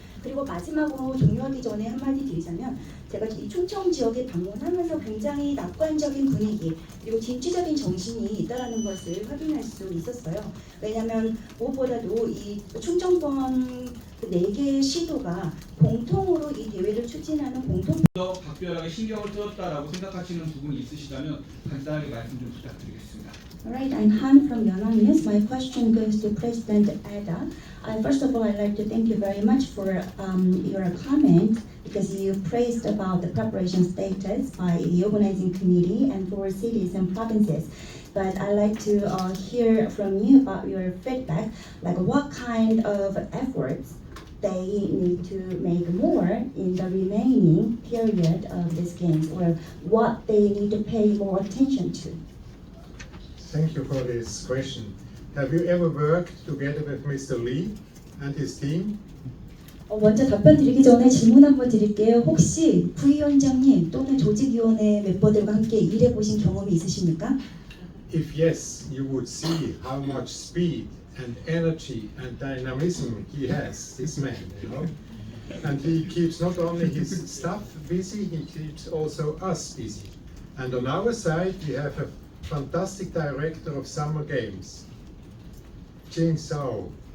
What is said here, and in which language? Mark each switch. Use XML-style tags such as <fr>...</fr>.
<ko>그리고 마지막으로 종료하기 전에 한마디 드리자면 제가 이 충청 지역에 방문하면서 굉장히 낙관적인 분위기 그리고 진취적인 정신이 있다라는 것을 확인할 수 있었어요. 왜냐하면 무엇보다도 이 충청권 4개의 시도가 공통으로 이 대회를 추진하는 공통 더 각별하게 신경을 쓰였다라고 생각하시는 부분이 있으시다면 간단하게 말씀 좀 부탁드리겠습니다.</ko> <en>Alright, I'm Han from Yonhap News. My question goes to President Ada. First of all, I'd like to thank you very much for your comment because you praised about the preparation status by the organizing committee and for cities and provinces. But I'd like to hear from you about your feedback, like what kind of efforts they need to make more in the remaining period of these games, or what they need to pay more attention to. Thank you for this question. Have you ever worked together with Mr. Lee and his team?</en> <ko>먼저 답변 드리기 전에 질문 한번 드릴게요. 혹시 부위원장님 또는 조직위원회 멤버들과 함께 일해보신 경험이 있으십니까?</ko> <en>If yes, you would see how much speed and energy and dynamism he has, this man, you know. And he keeps not only his staff busy, he keeps also us busy. And on our side, we have a fantastic director of summer games, Jing Zhao.</en>